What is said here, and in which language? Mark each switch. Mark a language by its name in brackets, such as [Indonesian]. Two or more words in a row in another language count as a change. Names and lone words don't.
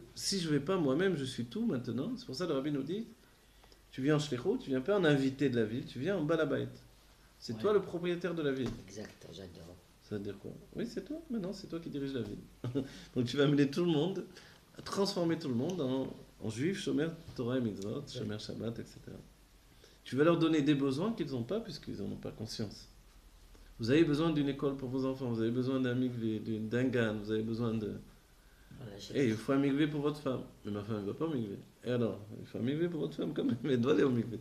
[French] Si je ne vais pas moi-même, je suis tout maintenant. C'est pour ça que le rabbi nous dit tu viens en shlichut, tu ne viens pas en invité de la ville, tu viens en balabait. C'est toi le propriétaire de la ville. Exact, j'adore. Ça veut dire quoi ? Oui, c'est toi. Maintenant, c'est toi qui diriges la ville. Donc tu vas amener tout le monde, transformer tout le monde en juifs, [Hebrew] שומר תורה ומצוות שומר שבת, [French] etc. Tu vas leur donner des besoins qu'ils n'ont pas puisqu'ils n'en ont pas conscience. Vous avez besoin d'une école pour vos enfants, vous avez besoin d'un mikvé, d'un gan, vous avez besoin de... il faut un mikvé pour votre femme. Mais ma femme ne va pas au mikvé. Et alors, il faut un mikvé pour votre femme quand même, elle doit aller au mikvé.